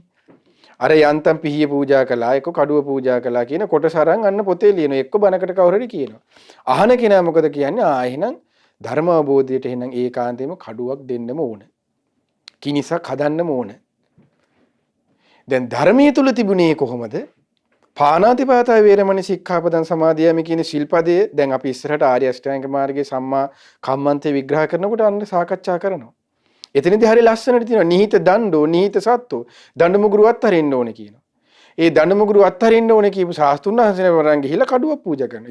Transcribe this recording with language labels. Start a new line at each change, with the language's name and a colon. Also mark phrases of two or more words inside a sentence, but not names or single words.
Sinhala: අර යන්තම් පිහිය පූජා කළා එක්ක කඩුව පූජා කළා කියන කොටස අරන් අන්න පොතේ ලියනවා. එක්ක බණකට කවුරු හරි කියනවා. අහන කෙනා මොකද කියන්නේ? එහෙනම් ධර්ම අවබෝධයට එහෙනම් ඒකාන්තයෙන්ම කඩුවක් දෙන්නම ඕන. කිනිසක් හදන්නම ඕන. දැන් ධර්මයේ තුල තිබුණේ කොහොමද?
Pali: පාණාතිපාතා වේරමණී සික්ඛාපදං සමාදියාමි
Sinhala: කියන ශිල්පදයේ දැන් අපි ඉස්සරහට ආර්ය අෂ්ටාංග මාර්ගයේ සම්මා කම්මන්තේ විග්‍රහ කරනකොට අන්න සාකච්ඡා කරනවා. එතනදී හරිය ලස්සනට තියෙනවා
Pali: නිහිත දණ්ඩෝ නිහිත සත්තු
Sinhala: දඬු මුගුරු අත්හරින්න ඕනේ කියනවා. ඒ දඬු මුගුරු අත්හරින්න ඕනේ කියපු ශාස්ත්‍රුන් වහන්සේලා වරන් ගිහිලා කඩුවක් පූජා කරනවා.